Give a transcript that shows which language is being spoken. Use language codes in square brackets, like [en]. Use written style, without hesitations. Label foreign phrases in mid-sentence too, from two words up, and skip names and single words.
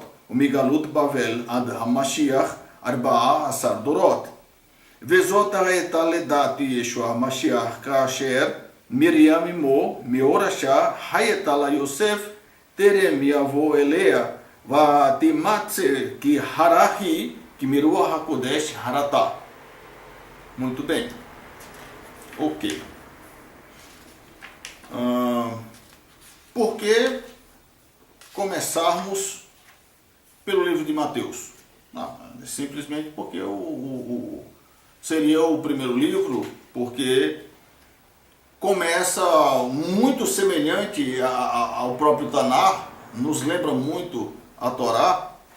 [he] ומגלות בבל עד המשיח, 14 דורות. וזאת הייתה לידת ישוע המשיח, כאשר מרים אמו, מהורשה, הייתה ליוסף, טרם יבוא אליה, ותימצא כי hara היא, que מרוח הקודש הרה. [pt] Muito bem. Ok. Por que começarmos pelo livro de Mateus? Não, simplesmente porque seria o primeiro livro, porque começa muito semelhante ao próprio Tanar, nos lembra muito a Torá.